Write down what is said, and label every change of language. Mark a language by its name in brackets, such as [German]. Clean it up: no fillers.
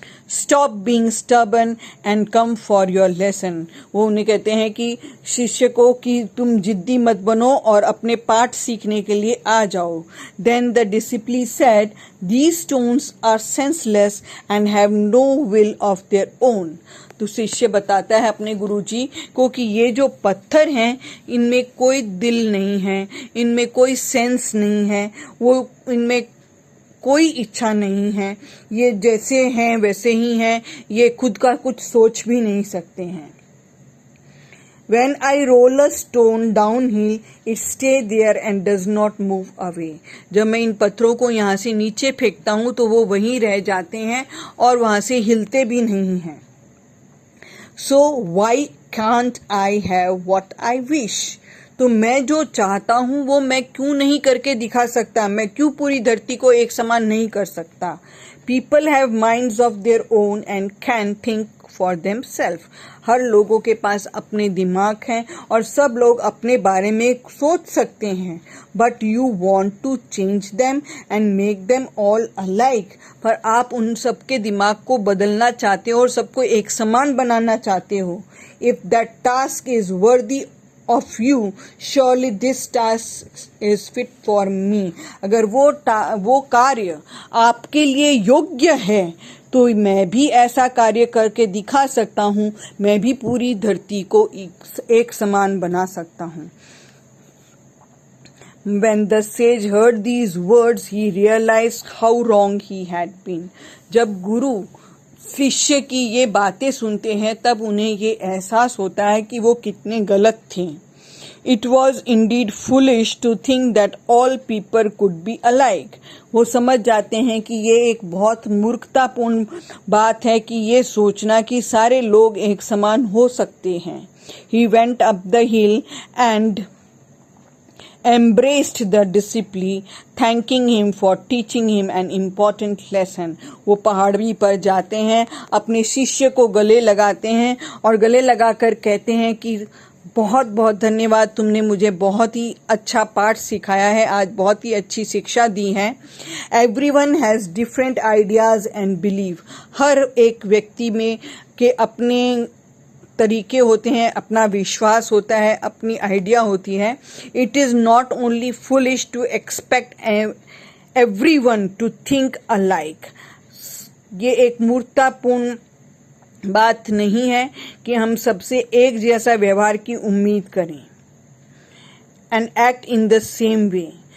[English] Stop being stubborn and come for your lesson. [Hindi] वो उन्हें कहते हैं कि शिष्य को कि तुम जिद्दी मत बनो और अपने पाठ सीखने के लिए आ जाओ। [English] Then the disciple said, "These stones are senseless and have no will of their own." [Hindi] तो शिष्य बताता है अपने गुरुजी को कि ये जो पत्थर हैं इनमें कोई दिल नहीं है, इनमें कोई सेंस नहीं है, वो इनमें कोई इच्छा नहीं है, ये जैसे हैं वैसे ही हैं, ये खुद का कुछ सोच भी नहीं सकते हैं। [English] When I roll a stone downhill, it stay there and does not move away. [Hindi] जब मैं इन पत्थरों को यहाँ से नीचे फेंकता हूँ तो वो वहीं रह जाते हैं और वहाँ से हिलते भी नहीं हैं। [English] So why can't I have what I wish? [Hindi] तो मैं जो चाहता हूँ वो मैं क्यों नहीं करके दिखा सकता? मैं क्यों पूरी धरती को एक समान नहीं कर सकता? [English] People have minds of their own and can think for themselves. [Hindi] हर लोगों के पास अपने दिमाग हैं और सब लोग अपने बारे में सोच सकते हैं। [English] But you want to change them and make them all alike. [Hindi] पर आप उन सबके दिमाग को बदलना चाहते हो और सबको एक समान बनाना चाहते हो। [English] If that task is worthy of you, surely this task is fit for me. [Hindi] अगर वो कार्य आपके लिए योग्य है तो मैं भी ऐसा कार्य करके दिखा सकता हूँ, मैं भी पूरी धरती को एक समान बना सकता हूँ। [English] When the sage heard these words, he realized how wrong he had been. [Hindi] जब गुरु शिष्य की ये बातें सुनते हैं तब उन्हें ये एहसास होता है कि वो कितने गलत थे। [English] It was indeed foolish to think that all people could be alike. [Hindi] वो समझ जाते हैं कि ये एक बहुत मूर्खतापूर्ण बात है कि ये सोचना कि सारे लोग एक समान हो सकते हैं। [English] He went up the hill and embraced the disciple, thanking him for teaching him an important lesson. [Hindi] वो पहाड़ी पर जाते हैं, अपने शिष्य को गले लगाते हैं और गले लगाकर कहते हैं कि बहुत बहुत धन्यवाद, तुमने मुझे बहुत ही अच्छा पाठ सिखाया है, आज बहुत ही अच्छी शिक्षा दी है। [English] Everyone has different ideas and belief. [Hindi] हर एक व्यक्ति में के अपने तरीके होते हैं, अपना विश्वास होता है, अपनी आइडिया होती है। [English] It is not only foolish to expect everyone to think alike. [Hindi] ये एक मूर्खतापूर्ण बात नहीं है कि हम सबसे एक जैसा व्यवहार की उम्मीद करें। [English] And act in the same way.